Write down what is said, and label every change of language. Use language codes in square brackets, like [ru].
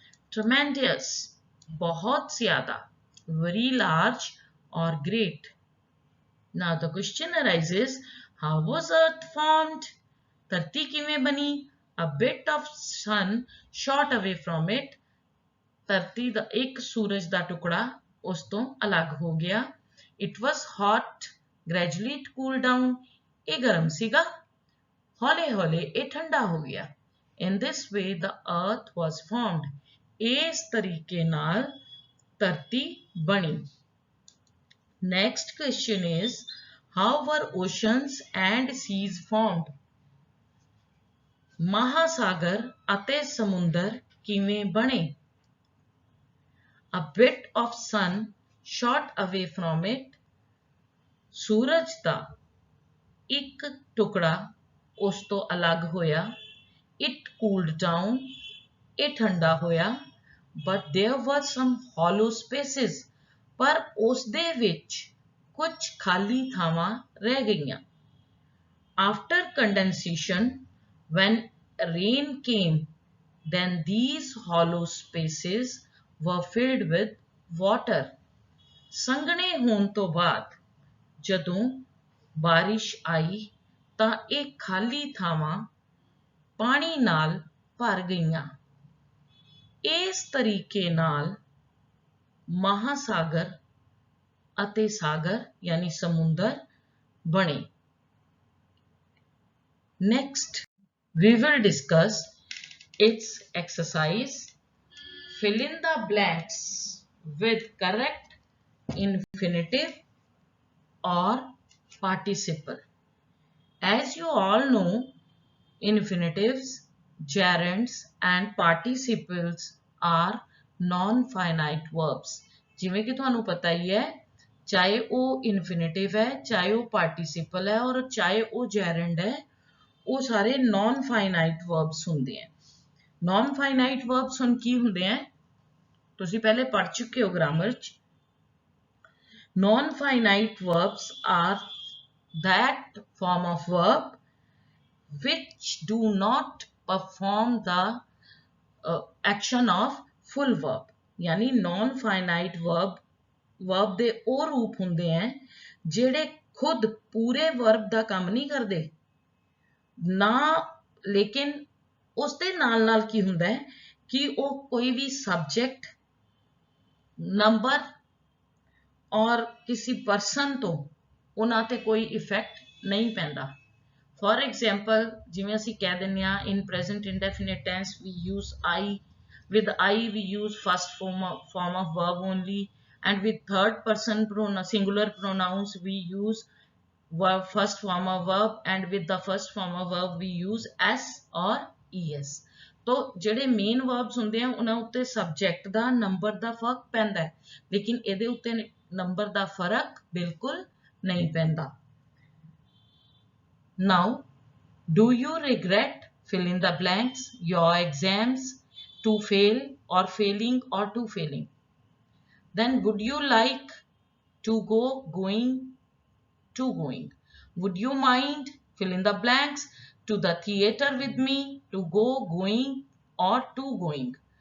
[en] Tremendous, [hi] बहुत ज़्यादा, [en] very large or great. Now the question arises, how was earth formed? [pa] धरती किवें बनी? [en] A bit of sun shot away from it. ਧਰਤੀ ਦਾ ਇੱਕ ਸੂਰਜ ਦਾ ਟੁਕੜਾ ਉਸ ਤੋਂ ਅਲੱਗ ਹੋ ਗਿਆ। It was hot, gradually it cooled down. [pa] ਇਹ ਗਰਮ ਸੀਗਾ, ਹੌਲੇ ਹੌਲੇ ਇਹ ਠੰਡਾ ਹੋ ਗਿਆ। [en] In this way the earth was formed. [pa] ਇਸ ਤਰੀਕੇ ਨਾਲ ਧਰਤੀ ਬਣੀ। [en] Next question is, how were oceans and seas formed? [pa] ਮਹਾਸਾਗਰ ਅਤੇ ਸਮੁੰਦਰ ਕਿਵੇਂ ਬਣੇ? [en] A bit of sun shot away from it. [pa] सूरज ਦਾ ਇੱਕ ਟੁਕੜਾ ਉਸ ਤੋਂ ਅਲੱਗ ਹੋਇਆ. [en] It cooled down. [pa] ਇਹ ਠੰਡਾ ਹੋਇਆ. [en] But there were some hollow spaces. [pa] ਪਰ ਉਸ ਦੇ ਵਿੱਚ ਕੁਝ ਖਾਲੀ ਥਾਵਾਂ ਰਹਿ ਗਈਆਂ. [en] After condensation, when rain came, then these hollow spaces were filled with water. [pa] ਸੰਘਣੇ ਹੋਣ ਤੋਂ ਬਾਅਦ ਜਦੋਂ ਬਾਰਿਸ਼ ਆਈ ਤਾਂ ਇਹ ਖਾਲੀ ਥਾਵਾਂ ਪਾਣੀ ਨਾਲ ਭਰ ਗਈਆਂ. ਇਸ ਤਰੀਕੇ ਨਾਲ ਮਹਾਸਾਗਰ ਅਤੇ ਸਾਗਰ ਯਾਨੀ ਸਮੁੰਦਰ ਬਣੇ. [en] Next, we will discuss its exercise. Fill in the blanks with correct infinitive or participle. As you all know, infinitives, gerunds and participles are non-finite verbs. [pa] ਜਿਵੇਂ ਕਿ ਤੁਹਾਨੂੰ ਪਤਾ ਹੀ ਹੈ, ਚਾਹੇ ਉਹ infinitive ਹੈ, ਚਾਹੇ ਉਹ participle ਹੈ ਔਰ ਚਾਹੇ ਉਹ gerund ਹੈ, ਉਹ ਸਾਰੇ non-finite verbs ਹੁੰਦੇ ਹੈ. Non-finite verbs ਹੁਣ ਕੀ ਹੁੰਦੇ ਹੈ? ਤੁਸੀਂ ਪਹਿਲੇ ਪੜ੍ਹ ਚੁੱਕੇ ਹੋ grammar 'ਚ. [en] Non-finite verbs are that form of verb which do not perform the action of full verb. [pa] यानी non-finite verb ਦੇ ਉਹ ਰੂਪ ਹੁੰਦੇ ਹੈ ਜਿਹੜੇ ਖੁਦ ਪੂਰੇ verb ਦਾ ਕੰਮ ਨਹੀਂ ਕਰਦੇ ਨਾ, ਲੇਕਿਨ ਉਸ ਦੇ ਨਾਲ ਨਾਲ ਕੀ ਹੁੰਦਾ ਹੈ ਕਿ ਉਹ ਕੋਈ ਵੀ subject, number ਔਰ ਕਿਸੇ person ਤੋਂ ਉਹਨਾਂ ਤੇ ਕੋਈ ਇਫੈਕਟ ਨਹੀਂ ਪੈਂਦਾ. [en] For example, [pa] ਜਿਵੇਂ ਅਸੀਂ ਕਹਿ ਦਿੰਦੇ ਹਾਂ [en] in present indefinite tense we use I. With I we use first form of verb only, and with third person singular pronouns we use first form of verb, and with the first form of verb we use s or es. [pa] तो ਜਿਹੜੇ main verbs ਹੁੰਦੇ ਆ ਉਹਨਾਂ ਉੱਤੇ subject ਦਾ number ਦਾ ਫਰਕ ਪੈਂਦਾ ਹੈ, ਲੇਕਿਨ ਇਹਦੇ ਉੱਤੇ ਨੰਬਰ ਦਾ ਫਰਕ ਬਿਲਕੁਲ ਨਹੀਂ ਪੈਂਦਾ. [en] Now, do you regret, fill in the blanks, your exams, to fail or failing or to failing? Then would you like to go, going, to going? Would you mind, fill in the blanks, to the theater with me, to go, going or to going?